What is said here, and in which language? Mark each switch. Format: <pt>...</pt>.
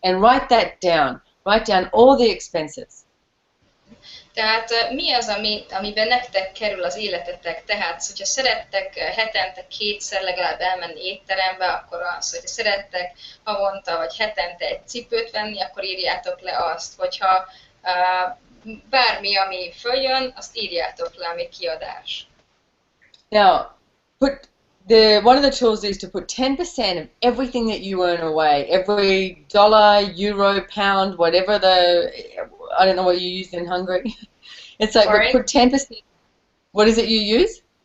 <en>And write that down. Write down all the expenses.</en> <hu>Tehát mi az, amiben nektek kerül az életetek? Tehát, hogyha szerettek hetente kétszer legalább elmenni étterembe, akkor az, hogyha szerettek havonta vagy hetente egy cipőt venni, akkor írjátok le azt. Hogyha bármi, ami följön, azt írjátok le, ami kiadás.</hu> <en>Now, one of the tools is to put 10% of everything that you earn away. Every dollar, euro, pound, whatever I don't know what you use in Hungary. It's like, but put 10%. What is it you use?</en>